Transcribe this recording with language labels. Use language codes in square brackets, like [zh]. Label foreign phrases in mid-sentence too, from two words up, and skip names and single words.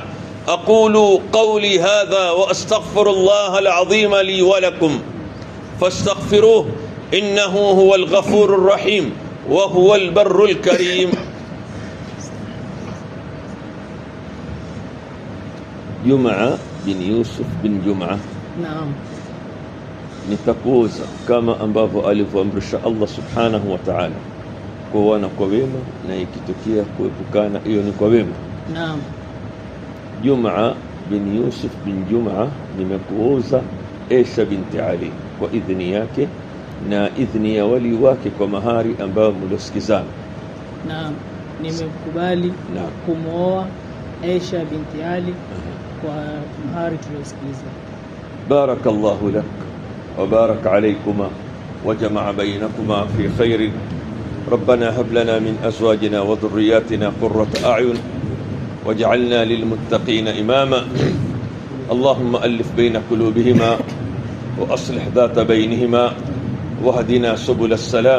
[ar] أقول قولي هذا وأستغفر الله العظيم لي ولكم فاستغفروه إنه هو الغفور الرحيم وهو البر الكريم. [sw] جمعة بن يوسف بن جمعة nitakuoza kama ambavyo alivyoamrisha Allah [ar] سبحانه وتعالى, [sw] kuoana kwa wema na ikitokea kuepukana hiyo ni kwa wema. Naam. Jum'a bin Yusuf bin Jum'a nimekuoza Aisha binti Ali kwa idhini yake na idhini ya wali wake kwa mahari ambayo mliosikizana. Naam, nimekubali kumooa Aisha binti Ali kwa mahari tuliosikiza. [ar] بارك الله لك وبارك عليكما وجمع بينكما في خير. ربنا هب لنا من أزواجنا وذرياتنا قرة أعين واجعلنا للمتقين إماما. اللهم ألف بين قلوبهما وأصلح ذات بينهما واهدنا سبل السلام.